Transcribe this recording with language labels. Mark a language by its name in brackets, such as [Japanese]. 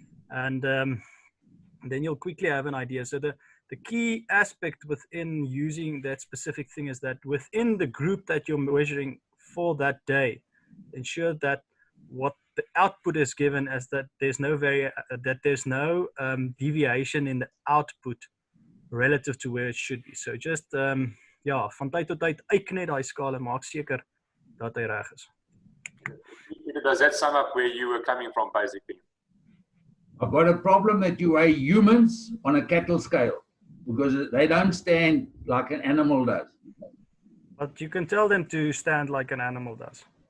[English] And then you'll quickly have an idea. So the key aspect within using that specific thing is that within the group that you're measuring for that day, ensure that what the output is given as that there's no deviation in the output relative to where it should be. [Afrikaans] So just ja, van tyd tot tyd uitknet daai skaal en maak seker dat hy reg is. [English] Does that sum up where you were coming from basically? I've got a problem that you weigh humans on a cattle scale. because they don't stand like an animal does. But you can tell them to stand like an animal does.